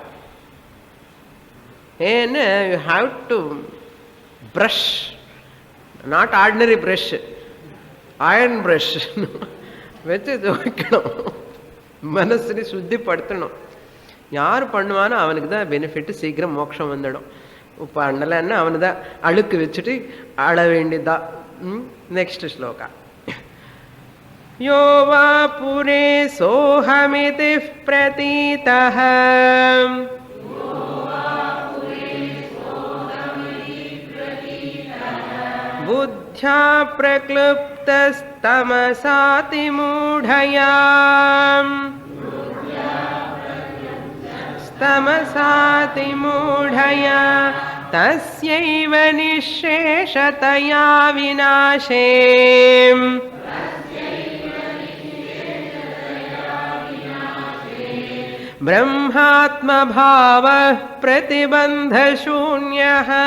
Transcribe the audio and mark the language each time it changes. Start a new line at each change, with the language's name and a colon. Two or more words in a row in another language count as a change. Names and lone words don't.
Tamil: ஏன்னா
English: you have to brush, not ordinary brush, iron brush
Tamil: வச்சு துவைக்கணும், மனசுని சுத்திப்படுத்தணும். யார் பண்ணுவானோ அவனுக்கு தான் பெனிஃபிட், சீக்கிரம் மோட்சம் வந்துடும். பண்ணலன்னா அவனு தான் அழுக்கு வச்சுட்டு அழ வேண்டியதுதான். நெக்ஸ்ட் ஸ்லோகா.
Sanskrit: यो वा पुरे सोऽहमिति प्रतीतः बुद्ध्या प्रक्लुप्तस्तमसातिमूढया तस्यैव निःशेषतया विनाशे ब्रह्मात्मभावः प्रतिबन्धशून्यः.